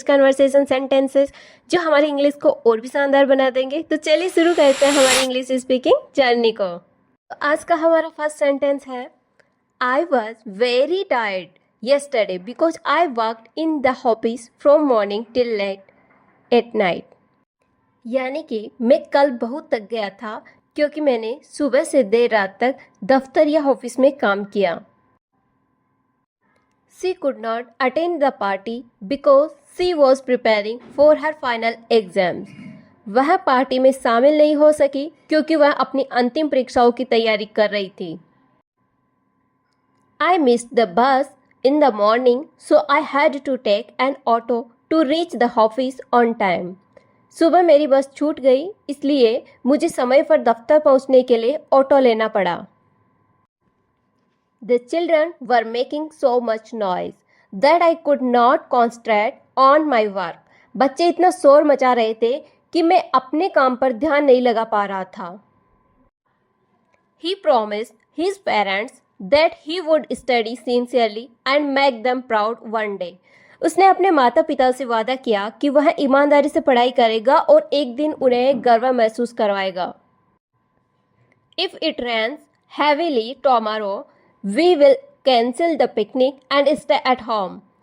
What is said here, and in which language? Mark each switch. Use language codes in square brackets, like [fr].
[hi] Conversation sentences जो हमारी English को और भी शानदार बना देंगे। तो चलिए शुरू करते हैं हमारी इंग्लिश स्पीकिंग जर्नी को। तो आज का हमारा फर्स्ट सेंटेंस है, [en] I was very tired yesterday because I worked in the office from morning till late at night। [hi] यानी कि मैं कल बहुत थक गया था क्योंकि मैंने सुबह से देर रात तक दफ्तर या ऑफिस में काम किया। [en] She could not attend the party because she was preparing for her final exams। [hi] वह पार्टी में शामिल नहीं हो सकी क्योंकि वह अपनी अंतिम परीक्षाओं की तैयारी कर रही थी। [en] I missed the bus in the morning, so I had to take an auto to reach the office on time। [hi] सुबह मेरी बस छूट गई इसलिए मुझे समय पर दफ्तर पहुंचने के लिए ऑटो लेना पड़ा। [en] The children were making so much noise that I could not concentrate on my work। [hi] बच्चे इतना शोर मचा रहे थे कि मैं अपने काम पर ध्यान नहीं लगा पा रहा था। [en] He promised his parents that he would study sincerely and make them proud one day। [hi] उसने अपने माता पिता से वादा किया कि वह ईमानदारी से पढ़ाई करेगा और एक दिन उन्हें गर्व महसूस करवाएगा। [en] If it rains heavily tomorrow, we will cancel the picnic and stay at home।